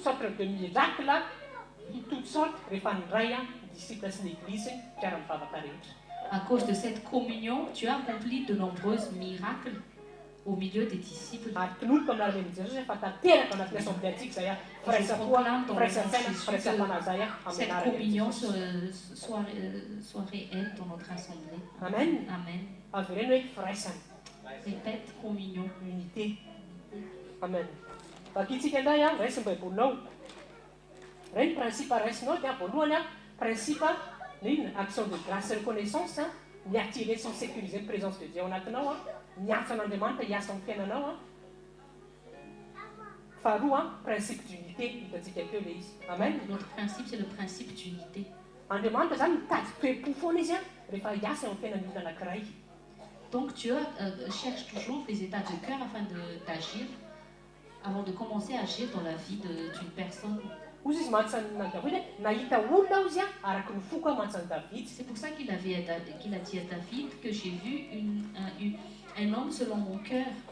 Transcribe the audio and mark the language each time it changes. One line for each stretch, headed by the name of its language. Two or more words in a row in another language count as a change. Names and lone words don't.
French: À cause de cette communion, tu as accompli de nombreux miracles au milieu des disciples. Je proclame dans le nom de Jésus que cette communion soit réelle dans notre assemblée. Amen. Amen. Répète communion. Unité. Amen.
Malagasy: Vakitsika indray raisiny baibolinao. Reny principe raisinao dia voalohany
French: principe action de grâce et reconnaissance,
Malagasy: ny
French: attirer sans sécuriser la présence de Dieu
Malagasy: ao anatinao, miasa an'Andriamanitra hiasa amin'ny fiainanao. Faharoa
French: principe d'unité
Malagasy: hitantsika teo le izy. Amen.
French: Notre principe c'est le principe d'unité.
Malagasy: Andriamanitra zany mitady toe-po foana izy rehefa hiasa amin'ny fiainan'ny olona anankiray.
French: Donc Dieu cherche toujours les états de cœur afin d'agir, avant de commencer à agir dans la vie d'une personne. C'est pour ça qu'il a dit à David que j'ai vu un homme selon mon cœur.